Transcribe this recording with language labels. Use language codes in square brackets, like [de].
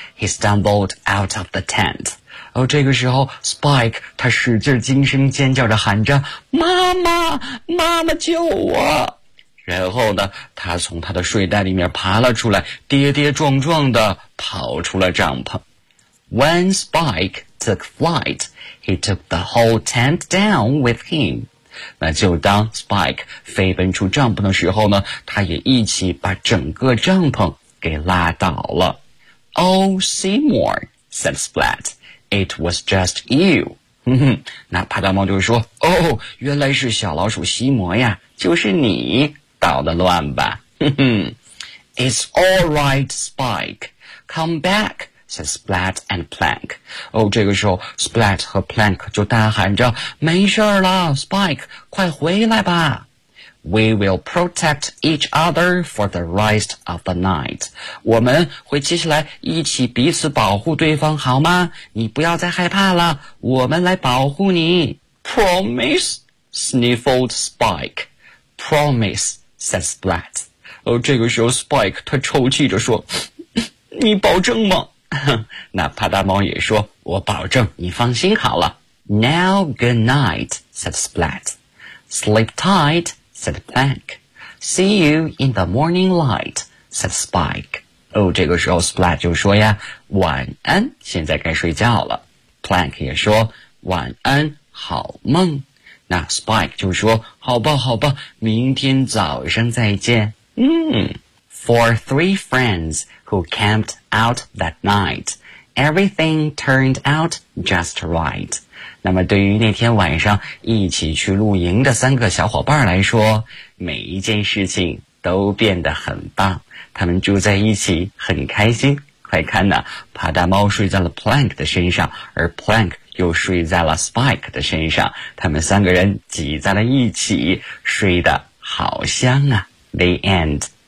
[en] He stumbled out of the tent. [zh] 而这个时候 Spike 他使劲惊声尖叫着喊着，妈妈，妈妈救我。然后呢，他从他的睡袋里面爬了出来，跌跌撞撞地跑出了帐篷。 [en] When Spike took flight, he took the whole tent down with him. [zh] 那就当 Spike 飞奔出帐篷的时候呢，他也一起把整个帐篷给拉倒了。 [en] Oh, Seymour, said Splat, it was just you. [zh] 那帕达猫就说，哦，原来是小老鼠西摩呀，就是你。搞得乱吧。 [en] It's all right, Spike. Come back, said Splat and Plank. [zh] 这个时候 Splat 和 Plank 就大喊着，没事了 Spike, 快回来吧。 [en] We will protect each other for the rest of the night. [zh] 我们会接下来一起彼此保护对方好吗？你不要再害怕了，我们来保护你。 [en] Promise, sniffled Spike. Promise, said Splat. [zh] 这个时候 Spike 他抽泣着说，你保证吗？那帕达猫也说，我保证，你放心好了。 [en] Now good night, said Splat. Sleep tight, said Plank. See you in the morning light, said Spike. [zh] 这个时候 Splat 就说呀，晚安，现在该睡觉了。 Plank 也说，晚安，好梦。那 Spike 就说，好吧好吧，明天早上再见。 [en] For three friends who camped out that night, everything turned out just right. [zh] 那么对于那天晚上一起去露营的三个小伙伴来说，每一件事情都变得很棒，他们住在一起很开心。快看呢，帕达猫睡在了 Plank 的身上，而 Plank 又睡在了 Spike 的身上，他们三个人挤在了一起，睡得好香啊。 [en] The end.